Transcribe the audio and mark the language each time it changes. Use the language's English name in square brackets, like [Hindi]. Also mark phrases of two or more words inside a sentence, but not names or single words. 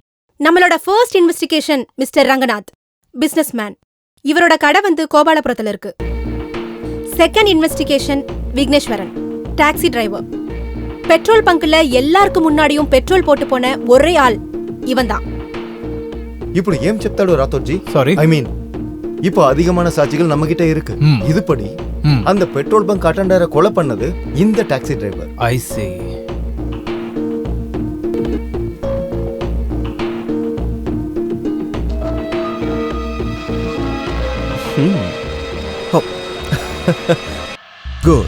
[Tamil] நம்மளோட [English] first investigation [Tamil] மிஸ்டர் ரங்கநாத், [English] business man. [Tamil] இவரோட கடை கோபாலபுரத்துல இருக்கு. [English] second investigation [Tamil] விக்னேஸ்வரன், [English] taxi driver. petrol bunkla [Tamil] எல்லாருக்கும் முன்னாடியும் பெட்ரோல் போட்டு போன ஒரே ஆள் இவன் தான். [Telugu] ఇప్పుడు ఏం చెప్తాడు రాథోడ్జీ? సారీ, [English] I mean [Tamil] இப்போ அதிகமான சாட்சிகள் நம்ம கிட்ட இருக்கு. இதுபடி அந்த [English] petrol bunk attendantai [Tamil] கொலை பண்ணது இந்த [English] taxi driver. I see. [Tamil] குட்.